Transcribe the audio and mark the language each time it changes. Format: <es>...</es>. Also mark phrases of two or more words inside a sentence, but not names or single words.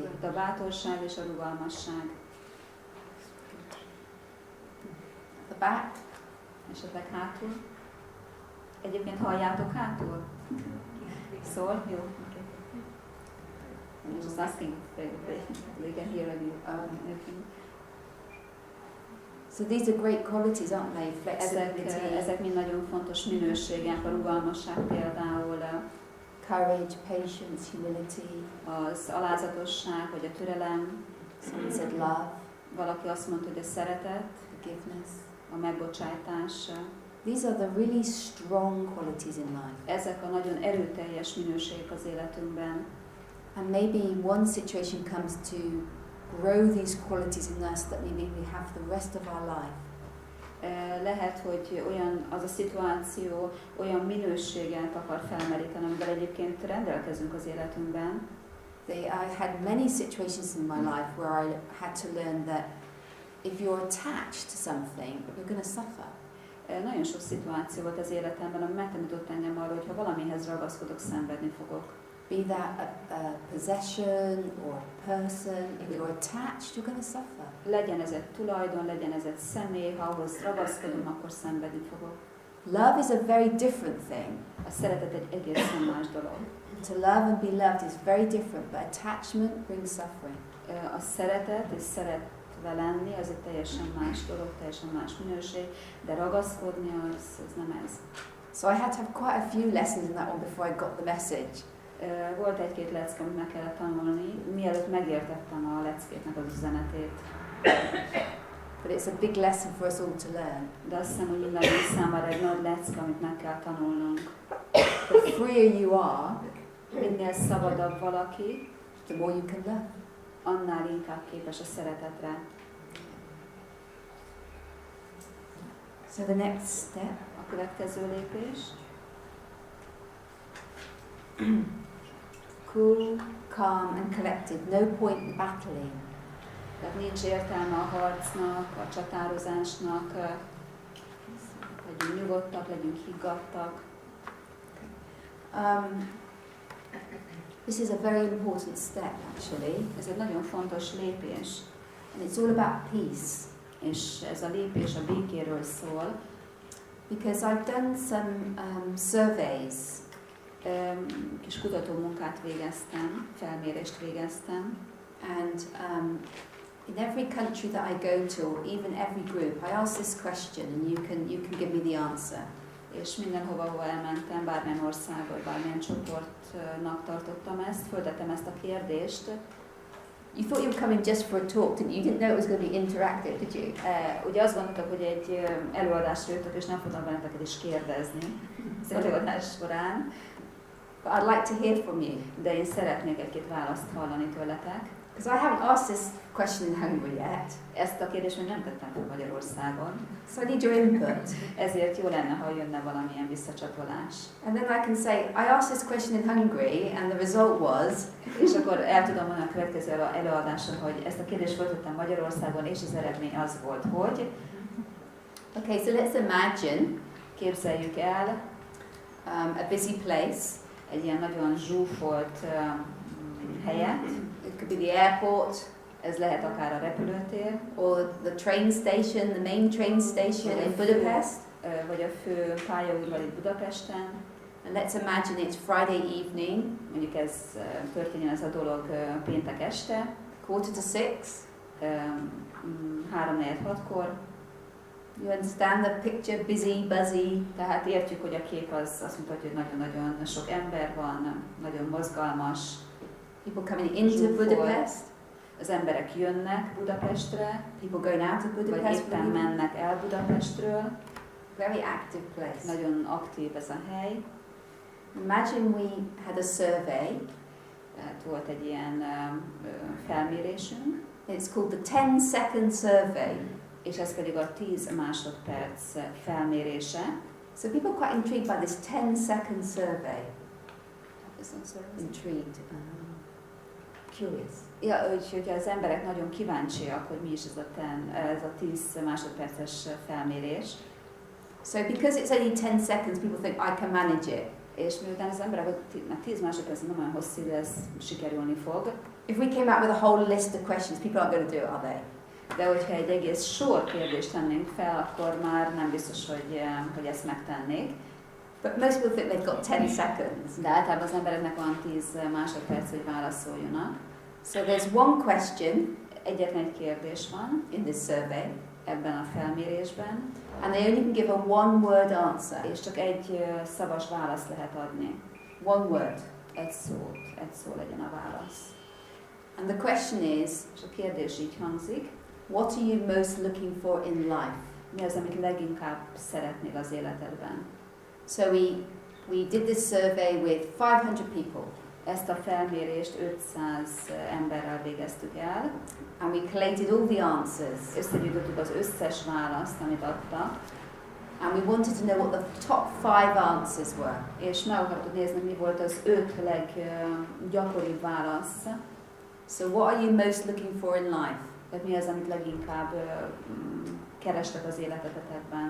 <hu>A bátorság és a rugalmasság.</hu> <en>The back.</en> <hu>Esetleg hátul. Egyébként halljátok hátul? Szól? Jó.</hu> <en>Okay. I'm just asking if they can hear you. So these are great qualities, aren't they? Flexibility.</en> <hu>Ezek mind nagyon fontos minőségek, a rugalmasság például.</hu> <en>Courage, patience, humility.</en> <hu>Az alázatosság, vagy a türelem.</hu> <en>Someone said love.</en> <hu>Valaki azt mondta, hogy a szeretet.</hu> <en>Forgiveness.</en> <hu>A megbocsátás.</hu> <en>These are the really strong qualities in life.</en> <hu>Ezek a nagyon erőteljes minőségek az életünkben.</hu> <en>And maybe one situation comes to grow these qualities in us that maybe we have the rest of our life.</en> <hu>Lehet, hogy az a szituáció olyan minőséget akar felmeríteni, amivel egyébként rendelkezünk az életünkben.</hu> <en>I had many situations in my life where I had to learn that if you're attached to something, you're going to suffer.</en> <hu>Nagyon sok szituáció volt az életemben, ami megtanított engem arra, hogy ha valamihez ragaszkodok, szenvedni fogok.</hu> <en>Be that a possession or a person, if you're attached, you're going to suffer.</en> <hu>Legyen ez egy tulajdon, legyen ez egy személy, ha ahhoz ragaszkodom, akkor szenvedni fogok.</hu> <en>Love is a very different thing.</en> <hu>A szeretet egy egészen más dolog.</hu> <en>To love and be loved is very different, but attachment brings suffering.</en> <hu>A szeretet és szeretve lenni az egy teljesen más dolog, teljesen más minőség, de ragaszkodni az nem ez.</hu> <en>So I had to have quite a few lessons in that one before I got the message.</en> <hu>Volt egy-két lecke, amit meg kellett tanulni, mielőtt megértettem a leckéknek az üzenetét.</hu> <en>But it's a big lesson for us all to learn.</en> <hu>De azt hiszem, hogy mindannyiunk számára egy nagy lecke, amit meg kell tanulnunk.</hu> <en>The freer you are,</en> <hu>Minél szabadabb valaki,</hu> <en>the more you can love.</en> <hu>annál inkább képes a szeretetre.</hu> <en>So the next step.</en> <hu>A következő lépés.</hu> <en>Cool, calm and collected. No point in battling.</en> <hu>Tehát nincs értelme a harcnak, a csatározásnak. Legyünk nyugodtak, legyünk higgadtak.</hu> <en>This is a very important step, actually.</en> <hu>Ez egy nagyon fontos lépés.</hu> <en>And it's all about peace.</en> <hu>És ez a lépés a békéről szól.</hu> <en>Because I've done some surveys.</en> <hu>Kis kutatómunkát végeztem, felmérést végeztem.</hu> <en>And in every country that I go to, even every group, I ask this question and you can give me the answer.</en> <hu>És mindenhova, ahova elmentem, bármilyen országba, bármilyen csoportnak tartottam ezt, föltettem ezt a kérdést.</hu> <en>You thought you were coming just for a talk, didn't you? You didn't know it was going to be interactive, did you?</en> <hu>Ugye azt gondoltak, hogy egy előadásra jöttök, és nem fognak benneteket is kérdezni az előadás során.</hu> <en>But I'd like to hear from you.</en> <hu>De én szeretnék egy-két választ hallani tőletek.</hu> <en>Because I haven't asked this question in Hungary yet.</en> <hu>Ezt a kérdést még nem tettem fel Magyarországon.</hu> <en>So I need your input.</en> <hu>Ezért jó lenne, ha jönne valamilyen visszacsatolás.</hu> <en>And then I can say, I asked this question in Hungary and the result was...</en> <hu>És akkor el tudom mondani a következő előadáson, hogy ezt a kérdést föltettem Magyarországon, és az eredmény az volt, hogy...</hu> <en>Okay, so let's imagine...</en> <hu>Képzeljük el...</hu> <en>a busy place.</en> <hu>Egy ilyen nagyon zsúfolt helyet.</hu> <en>It could be the airport.</en> <hu>Ez lehet akár a repülőtér.</hu> <en>Or the train station, the main train station in Budapest.</en> <hu>Vagy a fő pályaudvar itt Budapesten.</hu> <en>And let's imagine it's Friday evening.</en> <hu>Mondjuk ez történjen ez a dolog péntek este.</hu> <en>5:45.</en> <hu>3:46-kor.</hu> <en>You understand the picture, busy, buzzy.</en> <hu>Tehát értjük, hogy a kép az azt mutatja, hogy nagyon-nagyon sok ember van, nagyon mozgalmas.</hu> <en>People coming into Budapest.</en> <hu>Az emberek jönnek Budapestre.</hu> <en>People going out of Budapest.</en> <hu>Vagy éppen mennek el Budapestről.</hu> <en>Very active place.</en> <hu>Nagyon aktív ez a hely.</hu> <en>Imagine we had a survey.</en> <hu>Tehát volt egy ilyen felmérésünk.</hu> <en>It's called the 10-second survey.</en> <hu>És ez pedig a 10 másodperc felmérése.</hu> <en>So people are quite intrigued by this 10-second survey. Intrigued. Curious.</en> <hu>Ja, úgyhogy az emberek nagyon kíváncsiak, hogy mi is ez a 10 másodperces felmérés.</hu> <en>So because it's only 10 seconds, people think I can manage it.</en> <hu>És miután az emberek 10 másodperc nem olyan hosszú idő, ez sikerülni fog.</hu> <en>If we came out with a whole list of questions, people aren't going to do it, are they?</en> <hu>De hogyha egy egész sor kérdést tennénk fel, akkor már nem biztos, hogy ezt megtennék.</hu> <en>But most people think they've got 10 seconds.</en> <hu>De általában az embereknek van 10 másodperc, hogy válaszoljanak.</hu> <en>So there's one question.</en> <hu>Egyetlen egy kérdés van</hu> <en>in this survey,</en> <hu>ebben a felmérésben.</hu> <en>And they only can give a one-word answer.</en> <hu>És csak egy szavas választ lehet adni.</hu> <en>One word.</en> <hu>Egy szó legyen a válasz.</hu> <en>And the question is,</en> <hu>és a kérdés így hangzik,</hu> <en>what are you most looking for in life?</en> <hu>Mi az, amit leginkább szeretnél az életedben?</hu> <en>So we did this survey with 500 people.</en> <hu>Ezt a felmérést 500 emberrel végeztük el.</hu> <en>And we collated all the answers.</en> <hu>Összegyűjtöttük az összes választ, amit adtak.</hu> <en>And we wanted to know what the top 5 answers were.</en> <hu>És meg akartuk nézni, mi volt az 5 leggyakoribb válasz.</hu> <en>So what are you most looking for in life?</en> <hu>Tehát mi az, amit leginkább kerestek az életetekben?</hu>